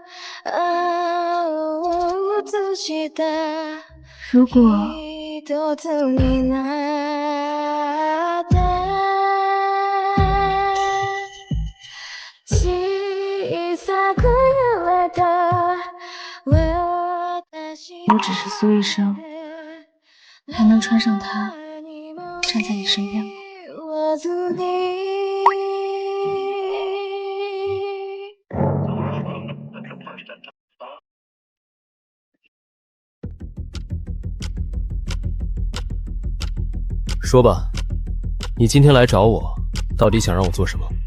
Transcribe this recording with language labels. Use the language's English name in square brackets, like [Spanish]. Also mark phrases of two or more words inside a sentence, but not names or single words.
[Japanese] 青を映した [Chinese] 如果 [Japanese] 一つになった小さく揺れた [Chinese] 我只是苏医生，还能穿上它站在你身边吗？说吧，你今天来找我，到底想让我做什么？